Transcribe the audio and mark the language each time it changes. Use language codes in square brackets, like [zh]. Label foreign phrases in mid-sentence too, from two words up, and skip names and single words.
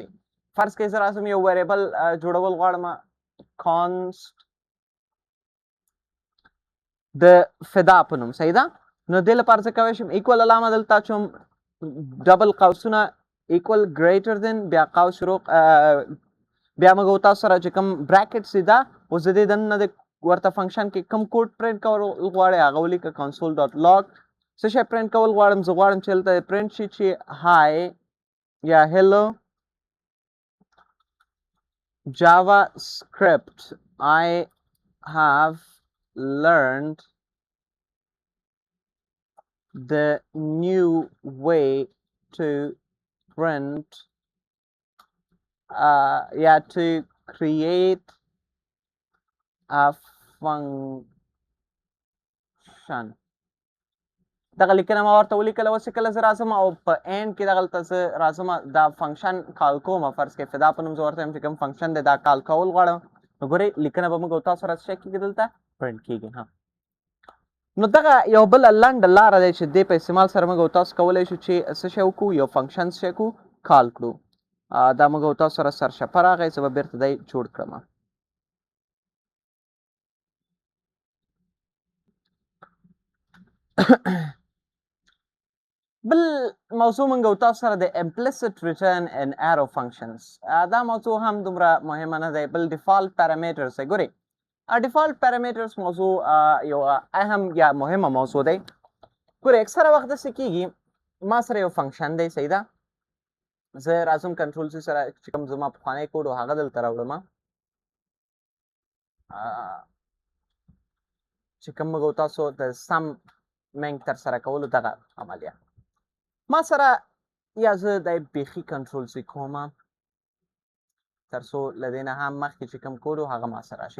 [ps] فرض کړئ زه راځم یو ویریبل جوړول غواړم const د فدا په نوم صحیح ده. نو دې لپاره څه کوی شم ایکول علامه دلته اچوم ډبل قوسونه [en] equal greater than [ps] بیا قوس شروع بیا موږ او تاسو سره چې کوم براکټس دي دا اوس د دې دننه د ورته فنکشن کې کوم کوډ پرنټ کول غواړئ هغه ولیکه console.log څه شی پرنټ کول غواړم زه غواړم چې دلته پرنټ شي چې های یا hello [en] JavaScript I have learned the new way to print to create a function. [ps] دغه لیکنه ما ورته ولیکله. اوس کله زه راځم او په اینډ کې دغلته زه راځم دا فنکشن کال کوم، فرض کړئ فدا په نوم زه ورته یم چې کوم فنکشن دی دا کال کول غواړم، نو ګورئ لیکنه به موږ او تاسو سره څه کېږي دلته پرنټ کېږي. نو دغه یو بله لنډه لاره دی چې دې په استعمال سره موږ او تاسو کولی شو چې څه شی وکړو، یو فنکشن څه شی کړو کال کړو. دا موږ او تاسو سره سرچپه راغی، زه به بیرته دی جوړ کړم. بل موضوع موږ او تاسو سره د [en] implicit return and arrow functions. [ps] دا موضوع هم دومره مهمه نه دی. بل [en] default parameters [ps] دی. ګورئ [en] default parameters [ps] موضوع یو اهم یا مهمه موضوع دی. ګورئ اکثره وخت داسې کېږي ما سره یو فنکشن دی، صحیح ده، زه راځم [en] control C [ps] سره چې کوم زما پخوانی کوډ و هغه دلته راوړم چې کوم موږ او تاسو د سم منګ ترسره کولو دغه عملیه ما سره یا زه د بیخي [en] control C [ps] کوم تر څو له دې نه هم مخکې چې کوم کوډ و هغه ما سره راشي.